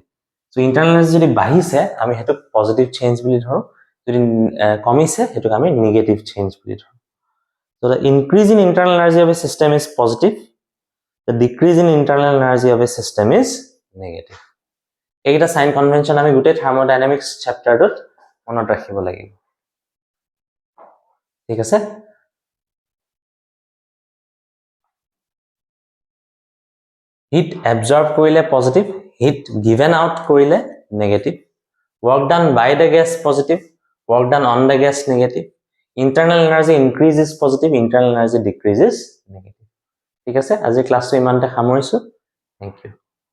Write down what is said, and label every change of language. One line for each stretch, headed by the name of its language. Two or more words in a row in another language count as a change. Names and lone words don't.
Assamese: সো
English: internal energy
Assamese: যদি বাঢ়িছে আমি হেতু
English: positive change
Assamese: বুলি ধৰো, যদি কমিছে হেতুক আমি
English: negative change
Assamese: বুলি ধৰো।
English: So the increase in internal energy of a system is positive, the decrease in internal energy of a system is negative.
Assamese: এইটা
English: sign convention
Assamese: আমি গুটে থার্মোডাইনামিক্স চ্যাপ্টারটোত মনত ৰাখিব লাগিব। ঠিক আছে?
English: Heat absorbed কৰিলে positive, heat given out কৰিলে negative, work done by the gas positive, work done on the gas negative, internal energy increases positive, internal energy decreases negative.
Assamese: ঠিক আছে? আজি ক্লাসটো ইমানতে সামৰিছো।
English: Thank you.